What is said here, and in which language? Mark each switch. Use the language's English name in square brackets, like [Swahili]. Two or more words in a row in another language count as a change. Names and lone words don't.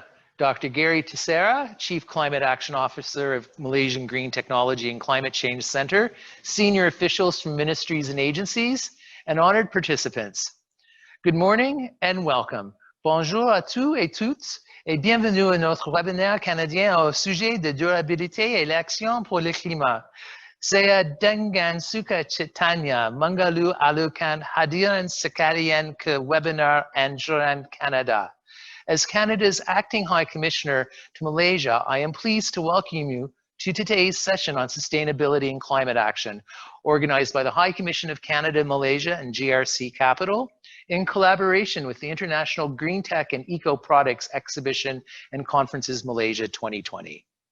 [English] Dr. Gary Tissera, Chief Climate Action Officer of Malaysian Green Technology and Climate Change Center, senior officials from ministries and agencies, and honored participants. Good morning and welcome. [French] Bonjour à tous et toutes et bienvenue à notre webinaire canadien au sujet de durabilité et l'action pour le climat. [Malay] Saya dengan suka citanya mengalu alukan hadiran sekalian ke webinar Anjuran Canada. [English] As Canada's Acting High Commissioner to Malaysia, I am pleased to welcome you to today's session on sustainability and climate action, organized by the High Commission of Canada, Malaysia, and GRC Capital, in collaboration with the International Green Tech and Eco Products Exhibition and Conferences Malaysia 2020.